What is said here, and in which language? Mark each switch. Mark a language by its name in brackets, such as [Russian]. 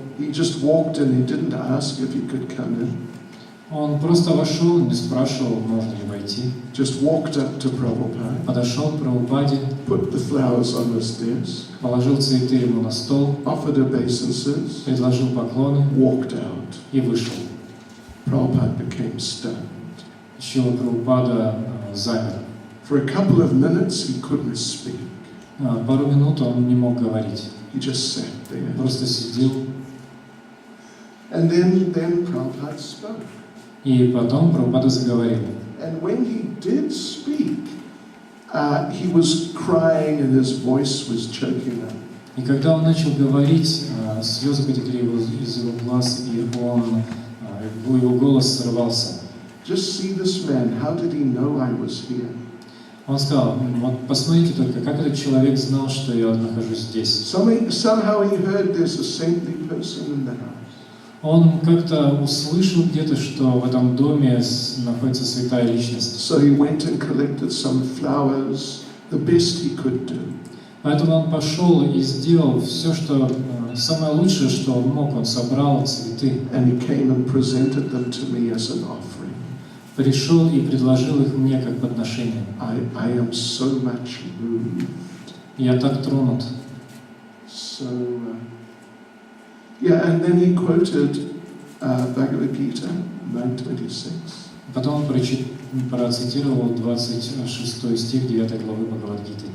[English] He just walked in. He didn't ask if he could come in. [Russian] Он просто вошел, не спрашивал, можно ли войти. [English] Just walked up to Prabhupada. [Russian] Подошел к Прабхупаде. [English] Put the flowers on his desk. [Russian] Положил цветы ему на стол. [English] Offered obeisances. [Russian] Предложил поклоны. [English] Walked out. [Russian] И вышел. [English] Prabhupada became stunned. [Russian] Шрила Прабхупада замер. [English] For a couple of minutes he couldn't speak. [Russian] Пару минут он не мог говорить. [English] He just sat there. [Russian] Просто сидел. [English] And then Prabhupada spoke. [Russian] И потом Прабхупада заговорил. [English] And when he did speak, he was crying and his voice was choking up. [Russian] И когда он начал говорить, слезы потекли из его глаз, и его голос срывался. [English] Just see this man. How did he know I was here? [Russian] Он сказал: вот посмотрите только, как этот человек знал, что я нахожусь здесь. [English] Somehow he heard there's a saintly person in the house. [Russian] Он как-то услышал где-то, что в этом доме находится святая личность. [English] So he went and collected some flowers, the best he could do. [Russian] Поэтому он пошел и сделал все, что самое лучшее, что он мог. Он собрал цветы. [English] And he came and presented them to me as an offering. [Russian] Пришел и предложил их мне как подношение. [English] I am so much moved. [Russian] Я так тронут. [English] So, yeah, and then he quoted Bhagavad Gita, 9:26. [Russian] Потом он процитировал 26 стих 9 главы Бхагавад-гиты.